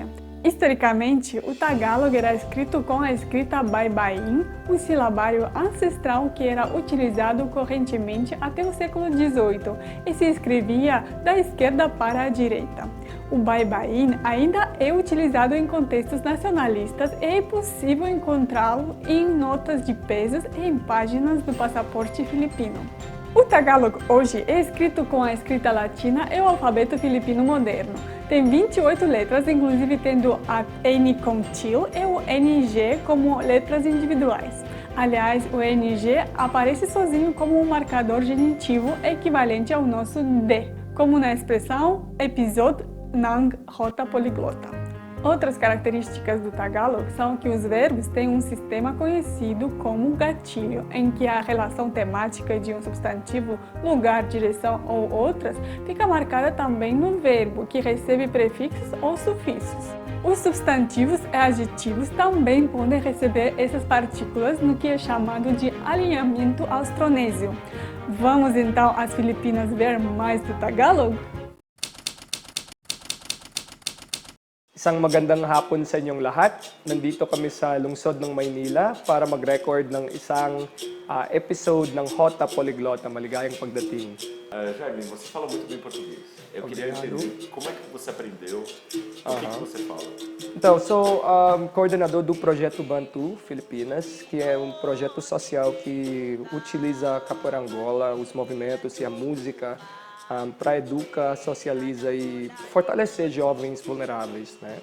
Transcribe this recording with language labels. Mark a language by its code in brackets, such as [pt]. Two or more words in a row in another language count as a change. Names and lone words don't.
[pt] Historicamente, o Tagalog era escrito com a escrita baybayin, um silabário ancestral que era utilizado correntemente até o século XVIII e se escrevia da esquerda para a direita. O baybayin ainda é utilizado em contextos nacionalistas e é possível encontrá-lo em notas de pesos e em páginas do passaporte filipino. O Tagalog hoje é escrito com a escrita latina e o alfabeto filipino moderno. Tem 28 letras, inclusive tendo a N com til e o NG como letras individuais. Aliás, o NG aparece sozinho como um marcador genitivo equivalente ao nosso D, como na expressão episode ng rota poliglota. Outras características do Tagalog são que os verbos têm um sistema conhecido como gatilho, em que a relação temática de um substantivo, lugar, direção ou outras fica marcada também no verbo, que recebe prefixos ou sufixos. Os substantivos e adjetivos também podem receber essas partículas no que é chamado de alinhamento austronésio. Vamos então às Filipinas ver mais do Tagalog? [tl] Isang magandang hapon sa inyong lahat. Nandito kami sa lungsod ng Maynila para mag-record ng isang episode ng Rota Poliglota. Maligayang pagdating. [pt] Jaime, você fala muito bem português. Eu queria entender como é que você aprendeu, o que você fala. Então, sou coordenador do Projeto Bantu Filipinas, que é um projeto social que utiliza a capoeira Angola, os movimentos e a música para educar, socializa e fortalecer jovens vulneráveis, né?